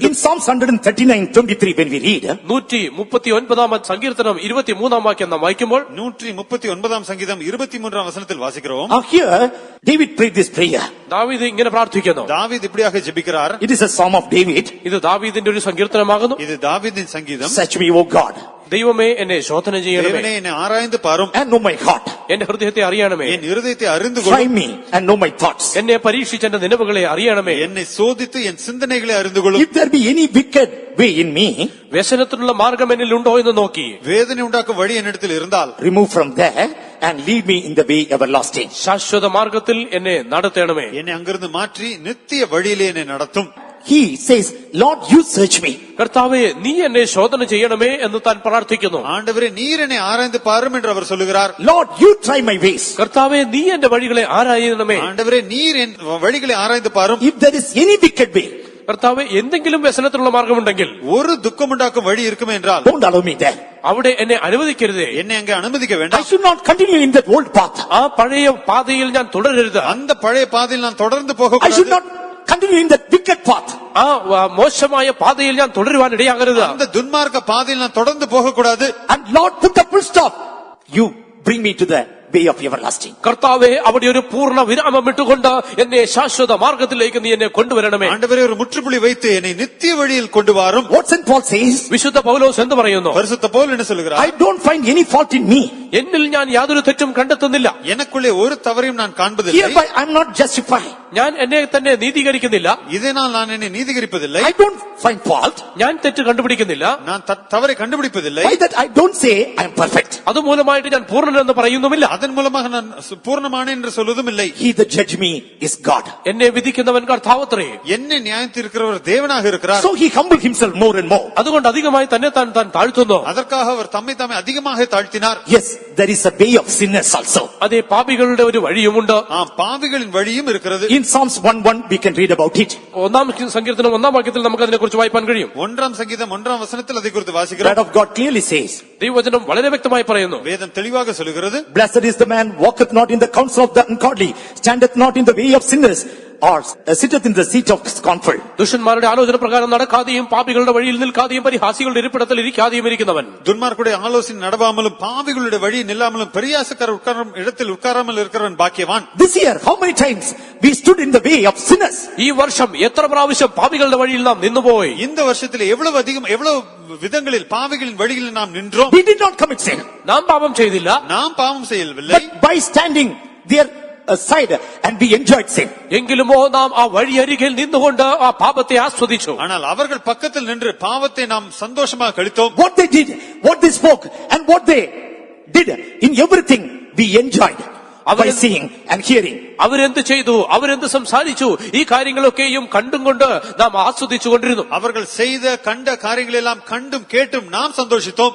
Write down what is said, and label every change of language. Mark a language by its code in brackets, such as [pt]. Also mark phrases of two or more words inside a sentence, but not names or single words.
[en] In Psalms 139:23, when we read, [ml] 139 സങ്കീർത്തനം 23 വാക്യം നാം വായിക്കുമ്പോൾ [ta] 139 சங்கீதம் 23 வசனத்தில் வாசிக்கிறோம். [en] here David prayed this prayer. [ml] ദാവീദ് ഇങ്ങനെ പ്രാർത്ഥിക്കുന്നു. [ta] தாவீது இப்படியாக ஜெபிக்கிறார். [en] It is a psalm of David. [ml] ഇത് ദാവീദിന്റെ ഒരു സങ്കീർത്തനമാകുന്നു. [ta] இது தாவீதின் சங்கீதம். [en] Search me, O God, [ml] ദൈവമേ എന്നെ ശോധന ചെയ്യണമേ, [ta] தேவனே என்னை ஆராய்ந்து பாரும். [en] and know my heart. [ml] എന്റെ ഹൃദയത്തെ അറിയണമേ, [ta] என் இருதயத்தை அறிந்து [en] Try [ta] கொள்ளும். [en] me and know my thoughts. [ml] എന്നെ പരീക്ഷിച്ച് എന്റെ നിലവുകളെ അറിയണമേ. [ta] என்னை சோதித்து என் சிந்தனைகளை அறிந்து கொள்ளும். [en] If there be any wicked way in me, [ml] വ്യസനത്തിനുള്ള മാർഗം എന്നിൽ ഉണ്ടോ എന്ന് നോക്കി [ta] வேதனை உண்டாக்கும் வழி என்னிடத்தில் இருந்தால் [en] remove from there and lead me in the way everlasting. [ml] ശാശ്വത മാർഗത്തിൽ എന്നെ നടത്തണമേ. [ta] என்னை அங்கிருந்து மாற்றி நித்திய வழியிலே என்னை நடத்தும். [en] He says, Lord, you search me. [ml] കർത്താവേ, നീ എന്നെ ശോധന ചെയ്യണമേ എന്ന് താൻ പ്രാർത്ഥിക്കുന്നു. [ta] ஆண்டவரே, நீர் என்னை ஆராய்ந்து பாரும் என்று அவர் சொல்லுகிறார். [en] Lord, you try my ways. [ml] കർത്താവേ, നീ എന്റെ വഴികളെ ആരായണമേ. [ta] ஆண்டவரே, நீர் என் வழிகளை ஆராய்ந்து பாரும். [en] If there is any wicked way, [ml] കർത്താവേ, എന്തെങ്കിലും വ്യസനത്തിലുള്ള മാർഗമുണ്ടെങ്കിൽ [ta] ஒரு துக்கமுண்டாக்கும் வழி இருக்குமே என்றால் [en] don't allow me there. [ml] അവിടെ എന്നെ അനുവദിക്കരുതേ. [ta] என்னை அங்கே அனுமதிக்க [en] I [ta] வேண்டாம். [en] should not continue in that old path. [ml] ആ പഴയ പാതയിൽ ഞാൻ തുടരരുത്. [ta] அந்த பழைய பாதையில் நான் தொடர்ந்து [en] I should [ta] போகக்கூடாது. [en] not continue in that wicked path. [ml] ആ മോശമായ പാതയിൽ ഞാൻ തുടരുവാൻ ഇടയാകരുത്. [ta] அந்த துன்மார்க்க பாதையில் நான் தொடர்ந்து போகக்கூடாது. [en] And Lord, put a full stop. You bring me to the way of everlasting. [ml] കർത്താവേ, അവിടെ ഒരു പൂർണ്ണ വിരാമം ഇട്ടുകൊണ്ട് എന്നെ ശാശ്വത മാർഗത്തിലേക്ക് നീ എന്നെ കൊണ്ടുവരണമേ. [ta] ஆண்டவரே, ஒரு முற்றுப்புள்ளி வைத்து என்னை நித்திய வழியில் கொண்டு வாரும். [en] What St. Paul says, [ml] വിശുദ്ധ പൗലോസ് എന്ത് പറയുന്നു? [ta] பரிசுத்த பவுல் என்ன சொல்லுகிறார்? [en] I don't find any fault in me. [ml] എന്നിൽ ഞാൻ യാതൊരു തെറ്റും കണ്ടെത്തുന്നില്ല. [ta] எனக்குள்ளே ஒரு தவறையும் நான் காண்பதில்லை. [en] Hereby I am not justified. [ml] ഞാൻ എന്നെ തന്നെ നീതീകരിക്കുന്നില്ല. [ta] இதனால் நான் என்னை நீதிகரிப்பதில்லை. [en] I don't find fault. [ml] ഞാൻ തെറ്റ് കണ്ടുപിടിക്കുന്നില്ല. [ta] நான் தவறை கண்டுபிடிப்பதில்லை. [en] By that I don't say I am perfect. [ml] അതുമൂലമായിട്ട് ഞാൻ പൂർണ്ണനെന്ന് പറയുന്നുമില്ല. [ta] அதன் மூலமாக நான் பூர்ணமான என்று சொல்வதும் இல்லை. [en] He that judge me is God. [ml] എന്നെ വിധിക്കുന്നവൻ കർത്താവത്രേ. [ta] என்னை நியாயத்தீர்க்கிறவர் தேவனாக இருக்கிறார். [en] So he humbled himself more and more. [ml] അതുകൊണ്ട് അധികമായി തന്നെ താൻ താഴ്ത്തുന്നു. [ta] அதற்காக அவர் தம்மை தாமே அதிகமாக தாழ்த்தினார். [en] Yes, there is a way of sinners also. [ml] അതേ, പാപികളുടെ ഒരു വഴിയുമുണ്ട്. [ta] பாவிகளின் வழியும் இருக்கிறது. [en] In Psalms 1:1 we can read about it. [ml] ഒന്നാം സങ്കീർത്തനം 1-ാം വാക്യത്തിൽ നമുക്ക് അതിനെ കുറിച്ച് വായിപ്പാൻ കഴിയും. [ta] 1ஆம் சங்கீதம் 1ஆம் வசனத்தில் அதை குறித்து [en] The [ta] வாசிக்கிறோம். [en] word of God clearly says, [ml] ദൈവവചനം വളരെ വ്യക്തമായി പറയുന്നു, [ta] வேதம் தெளிவாக சொல்லுகிறது. [en] Blessed is the man walketh not in the counsel of the ungodly, standeth not in the way of sinners, or sitteth in the seat of scornful. [ml] ദുഷ്ടന്മാരുടെ ആലോചന പ്രകാരം നടക്കാതെയും പാപികളുടെ വഴിയിൽ നിൽക്കാതെയും പരിഹാസികളുടെ ഇരിപ്പിടത്തിൽ ഇരിക്കാതെയും ഇരിക്കുന്നവൻ. [ta] துன்மார்க்குடைய ஆலோசனை நடவாமலும் பாவிகளுடைய வழி நில்லாமலும் பரியாசக்காரர் உட்காரும் இடத்தில் உட்காராமல் இருக்கிறவன் பாக்கியவான். [en] This year, how many times we stood in the way of sinners? [ml] ഈ വർഷം എത്ര പ്രാവശ്യം പാപികളുടെ വഴിയിൽ നാം നിന്നുപോയി? [ta] இந்த வருஷத்துல எவ்வளவு விதங்களில் பாவிகளின் வழியில் நாம் நின்றோம். [en] We did not commit sin. [ml] നാം പാപം ചെയ്തില്ല, [ta] நாம் பாவம் செய்யவில்லை. [en] But by standing there aside and we enjoyed sin. [ml] എങ്കിലുമോ നാം ആ വഴിയരികിൽ നിന്നുകൊണ്ട് ആ പാപത്തെ ആസ്വദിച്ചു. [ta] ஆனால் அவர்கள் பக்கத்தில் நின்று பாவத்தை நாம் சந்தோஷமாக கழித்தோம். [en] What they did, what they spoke, and what they did, in everything we enjoyed by seeing and hearing. [ml] അവരെന്ത് ചെയ്തു, അവരെന്ത് സംസാരിച്ചു, ഈ കാര്യങ്ങളൊക്കെയും കണ്ടും കൊണ്ട് നാം ആസ്വദിച്ചു കൊണ്ടിരുന്നു. [ta] அவர்கள் செய்த கண்ட காரியங்களை எல்லாம் கண்டும் கேட்டும் நாம் சந்தோஷித்தோம்.